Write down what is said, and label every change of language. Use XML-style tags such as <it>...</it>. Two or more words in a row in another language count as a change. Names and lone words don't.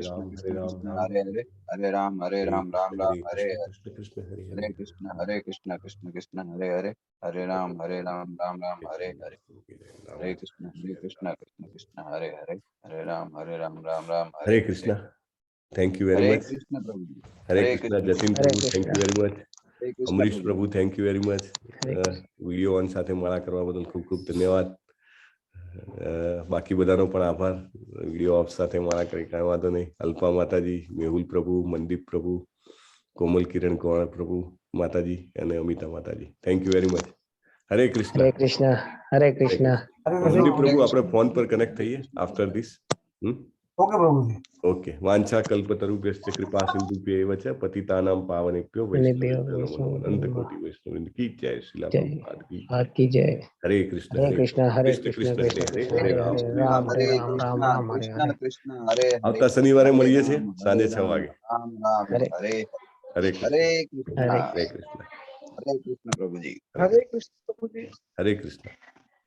<sa>Krishna, Ram, Hare Krishna Ram, Krishna, Ram Hare Ram, Hare. Hare Hare. Hare Ram, Hare Hare Ram, Ram Krishna, Ram, Hare Hare Krishna, Hare. Krishna Krishna, Hare Hare. Hare Krishna, Hare Krishna, Krishna Krishna, Hare Hare. Hare Ram, Hare Ram, Ram Ram, Hare Hare. Hare Krishna, Hare Krishna, Krishna Krishna, Hare Hare. Hare Ram, Hare Ram, Ram Ram, Hare Hare Hare. Krishna.</sa> <en>Thank you very</en> <sa>Hare</sa> <en>much.</en> <sa>Krishna, Prabhu. Hare Hare Krishna, Krishna, Jatin Hare Prabhu,</sa> <en>thank</en> <sa>Krishna,</sa> <en>you very much.</en> <sa>Hare Krishna, અમરીશ Prabhu.</sa> <en>પ્રભુ, thank you very much.</en> <sa>Hare Krishna.</sa> <en>video on</en> <gu>સાથે માળા કરવા બદલ ખૂબ ખૂબ ધન્યવાદ. બાકી બધાનો પણ આભાર.</gu> <en>video off</en> <gu>સાથે મારા કઈ કાંઈ વાંધો નહીં. અલ્પા માતાજી, મેહુલ પ્રભુ, મનદીપ પ્રભુ, કોમલ કિરણ કુંવર પ્રભુ માતાજી અને અમિતા માતાજી,</gu> <en>thank you very much.</en> <sa>હરે કૃષ્ણ. હરે કૃષ્ણ. હરે કૃષ્ણ.</sa> <gu>મનદીપ પ્રભુ આપણે ફોન પર કનેક્ટ થઈએ</gu> <en>after this.</en> <gu>ઓકે પ્રભુજી. ઓકે.</gu> <sa>वाञ्छाकल्पतरुभ्यश्च कृपासिन्धुभ्य एव च पतितानां पावनेभ्यो वैष्णवेभ्यो नमो नमः.</sa> <hi>अनंतकोटि वैष्णववृंद की जय. श्रीला प्रभुपाद की की जय.</hi> <sa>हरे कृष्ण हरे कृष्ण. हरे कृष्ण कृष्ण कृष्ण हरे कृष्ण हरे हरे राम. हरे राम हरे राम राम राम हरे कृष्ण हरे. कृष्ण हरे हरे.</sa> <gu>આવતા શનિવારે મળીએ છીએ સાંજે 6 વાગે.</gu> <sa>राम राम हरे हरे હરે हरे કૃષ્ણ. कृष्ण हरे હરે કૃષ્ણ. हरे कृष्ण प्रभु जी. હરે કૃષ્ણ પ્રભુજી. હરે કૃષ્ણ.</sa>